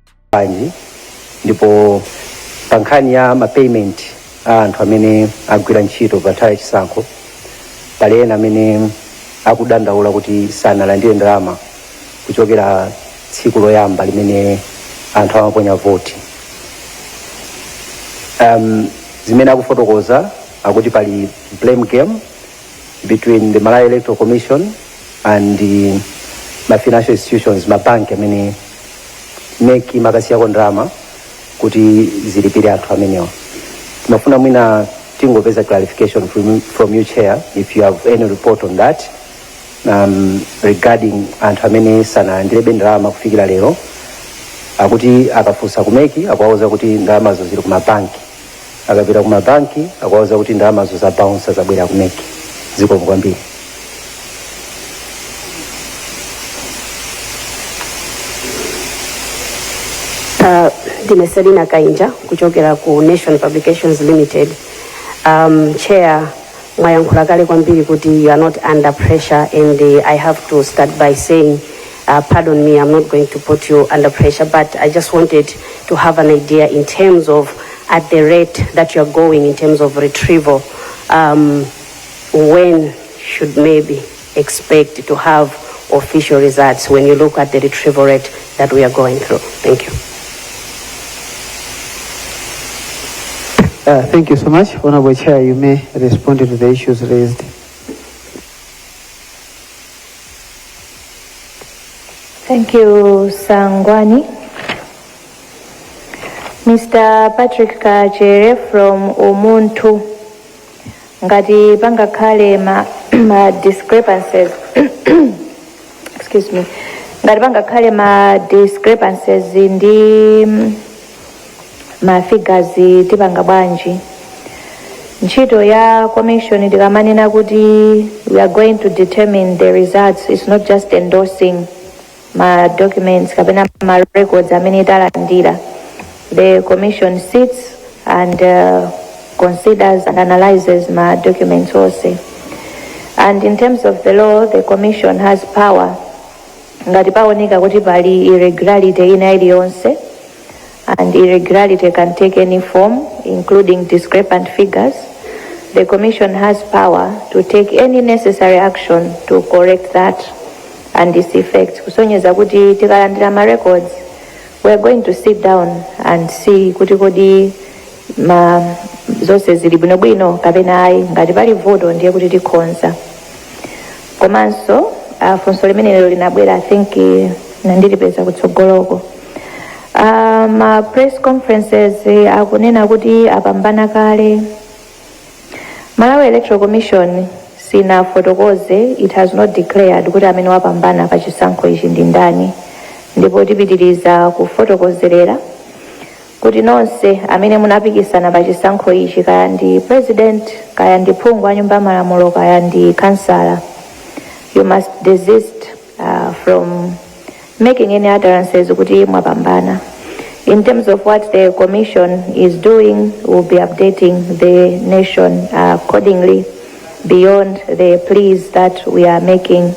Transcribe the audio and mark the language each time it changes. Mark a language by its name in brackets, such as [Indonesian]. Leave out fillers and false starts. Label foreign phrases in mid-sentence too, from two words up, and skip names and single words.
[Nyanja] bwanji ndipo pa nkhani ya mapayment a anthu amene agwira ntchito pa nthawi yachisankho pali ena amene akudandaula kuti sanalandire ndalama kuchokera tsiku loyamba limene anthu amaponya voti. Zimene akufotokoza akuti pali [English] blame game between the Malawi Electoral Commission and the financial institutions, [Nyanja] mabanki amene neki makasiyako ndalama kuti zilipire anthu amenewa. Timafuna mwina tingopeza [English] clarification from you, Chair, if you have any report on that regarding [Nyanja] anthu amene sanalandire ndalama kufikira lero, akuti akafunsa kumeki akuwauza kuti ndalamazo zili kumabanki, akapita kumabanki akuwauza kuti ndalamazo za bounce zabwera kumeki. Zikomo kwambiri. Ndine Selina Kainja kuchokera ku Nation Publications Limited. [English] Chair, [Nyanja] mwayankhula kale kwambiri kuti [English] you are not under pressure, and I have to start by saying pardon me, I'm not going to put you under pressure, but I just wanted to have an idea in terms of at the rate that you're going in terms of retrieval, when should maybe expect to have official results when you look at the retrieval rate that we are going through? Thank you. Thank you so much. Honorable Chair, you may respond to the issues raised. Thank you, Sangwani. Mr. Patrick Kachere from Omuntu. [Nyanja] Ngati pangakhale ma discrepancies [English] excuse me. [Nyanja] Ngati pangakhale ma discrepancies ndi ma figures tipanga bwanji. Ntchito ya commission tikamanena kuti [English] we are going to determine the results. It's not just endorsing [Nyanja] ma documents kapena ma records amene talandira. [English] The commission sits and considers and analyzes my documents also. And in terms of the law, the commission has power. [Nyanja] Ngati paoneka kuti pali irregularity ina iliyonse, [English] and irregularity can take any form, including discrepant figures, the commission has power to take any necessary action to correct that and its effects. [Nyanja] Kusonyeza kuti tikalandira ma records, [English] we are going to sit down and see [Nyanja] kuti kodi ma zonse zili bwinobwino kapena ayi. Ngati pali voto ndiye kuti tikhonza. Komanso funso limene lero linabwera, [English] I think [Nyanja] nandilipeza kutsogoloko. Ma [English] press conferences [Nyanja] akunena kuti apambana kale. Malawi Electoral Commission sina fotokoze, [English] it has not declared [Nyanja] kuti amene wapambana pa chisankho ichi ndi ndani. Ndipo tipitiriza kufotokozerera kuti nonse amene munapikisana pa chisankho ichi, kaya ndi president, kaya ndi phungu wa nyumba malamulo, kaya ndi kansala, [English] you must desist from making any utterances [Nyanja] kuti mwapambana. [English] In terms of what the commission is doing, we'll be updating the nation accordingly beyond the pleas that we are making.